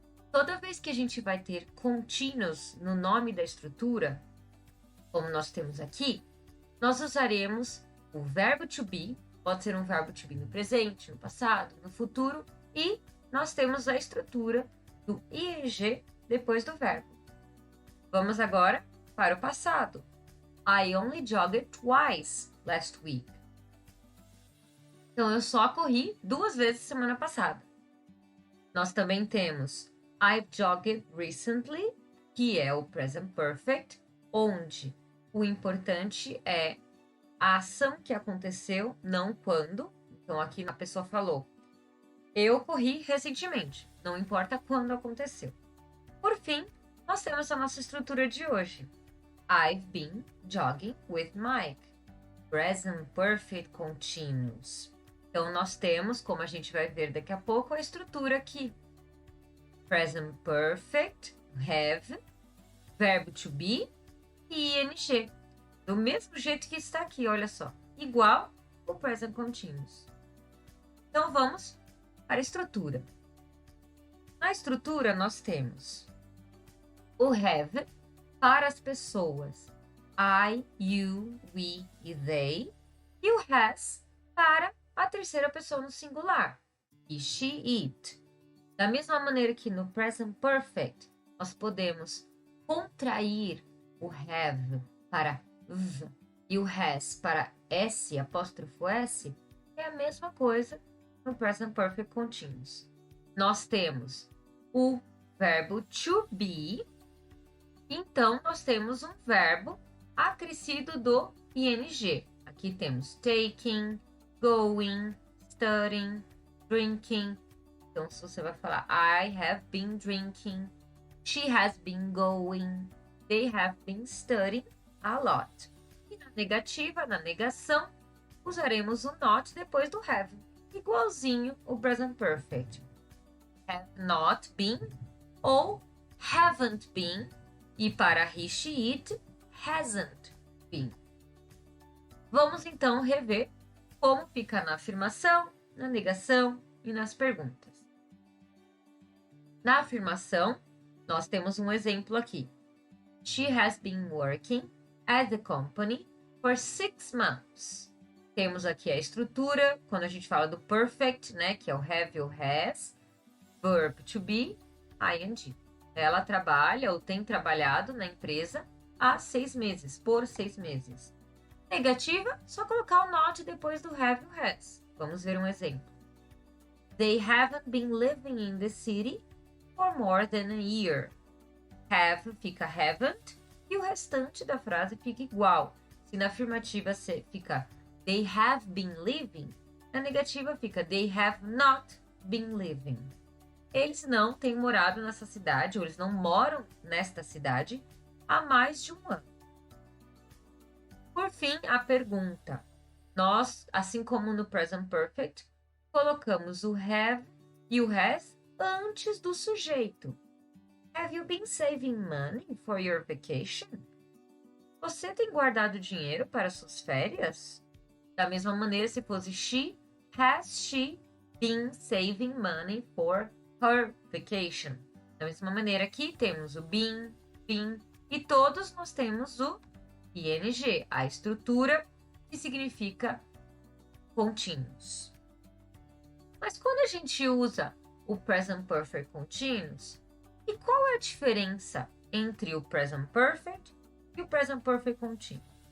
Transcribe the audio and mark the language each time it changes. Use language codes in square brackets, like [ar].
[pt] Toda vez que a gente vai ter continuous no nome da estrutura, como nós temos aqui, nós usaremos o verbo to be, pode ser um verbo to be no presente, no passado, no futuro, e nós temos a estrutura do ing depois do verbo. Vamos agora para o passado. [en] I only jogged twice last week. [pt] Então, eu só corri 2 vezes semana passada. Nós também temos [en] I've jogged recently, [pt] que é o present perfect, onde o importante é a ação que aconteceu, não quando. Então, aqui a pessoa falou, eu corri recentemente, não importa quando aconteceu. Por fim, nós temos a nossa estrutura de hoje. [en] I've been jogging with Mike. Present perfect continuous. [pt] Então, nós temos, como a gente vai ver daqui a pouco, a estrutura aqui. Present perfect, have, verbo to be e ing. Do mesmo jeito que está aqui, olha só. Igual o present continuous. Então, vamos para a estrutura. Na estrutura, nós temos o have para as pessoas I, you, we e they. E o has para a terceira pessoa no singular, he, she, it. Da mesma maneira que no present perfect, nós podemos contrair o have para v e o has para s, apóstrofo s, é a mesma coisa no present perfect continuous. Nós temos o verbo to be, então nós temos um verbo acrescido do ing. Aqui temos taking, going, studying, drinking. Então, se você vai falar [en] I have been drinking, she has been going, they have been studying a lot. [pt] E na negativa, na negação, usaremos o not depois do have, igualzinho o present perfect. [en] Have not been ou haven't been, e para he, she, it, hasn't been. [pt] Vamos então rever como fica na afirmação, na negação e nas perguntas. Na afirmação, nós temos um exemplo aqui. [en] She has been working at the company for 6 months. [pt] Temos aqui a estrutura, quando a gente fala do perfect, né, que é o have ou has, verb to be, ing. Ela trabalha ou tem trabalhado na empresa há 6 meses, por 6 meses. Negativa, só colocar o not depois do have ou has. Vamos ver um exemplo. [en] They haven't been living in the city for more than a year. [pt] Have fica haven't e o restante da frase fica igual. Se na afirmativa fica [en] they have been living, [pt] na negativa fica [en] they have not been living. [pt] Eles não têm morado nessa cidade, ou eles não moram nesta cidade há mais de 1 ano. Por fim, a pergunta. Nós, assim como no present perfect, colocamos o have e o has antes do sujeito. [en] Have you been saving money for your vacation? [pt] Você tem guardado dinheiro para suas férias? Da mesma maneira, se fosse [en] has she been saving money for her vacation? [pt] Da mesma maneira, aqui temos o been e todos nós temos o ing, a estrutura que significa continuous. Mas quando a gente usa o present perfect continuous, e qual é a diferença entre o present perfect e o present perfect continuous?